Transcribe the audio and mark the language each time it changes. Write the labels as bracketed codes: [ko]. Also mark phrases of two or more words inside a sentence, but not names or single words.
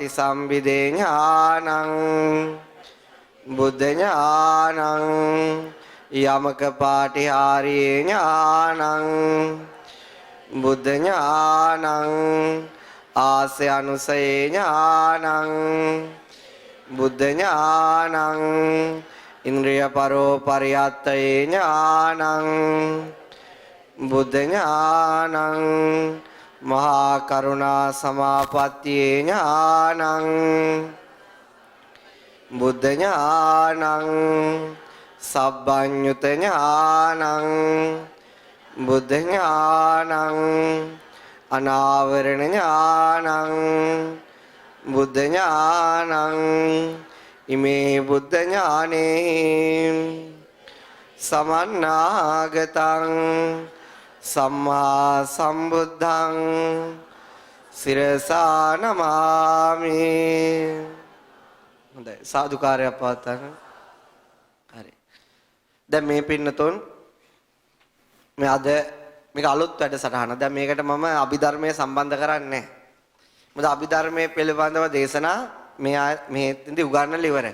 [pi] සම්බිදේ ඥානං බුද්ධ ඥානං යමක පාටිහාරී ඥානං බුද්ධ ඥානං ආසය අනුසය ඥානං බුද්ධ ඥානං ඉන්ද්‍රිය පරෝ පරියත්තේ ඥානං බුද්ධ ඥානං මහා කරුණා සමාපත්තියේ ඥානං බුද්ධ ඥානං සබ්බඤ්ඤුත ඥානං බුද්ධ ඥානං අනාවරණ ඥානං බුද්ධ ඥානං ඉමේ බුද්ධ ඥානේ සමන්නාගතං සම්මා සම්බුද්ධං සිරසා නමාමි. [si] හොඳයි සාදුකාරයක් පවත්වන්න. හරි. දැන් මේ පින්නතුන් මේ අද මේක අලුත් වැඩසටහන. දැන් මේකට මම අභිධර්මයේ සම්බන්ධ කරන්නේ නැහැ. මොකද අභිධර්මයේ පිළිබඳව දේශනා මේ ඉතින් උගන්වලා ඉවරයි.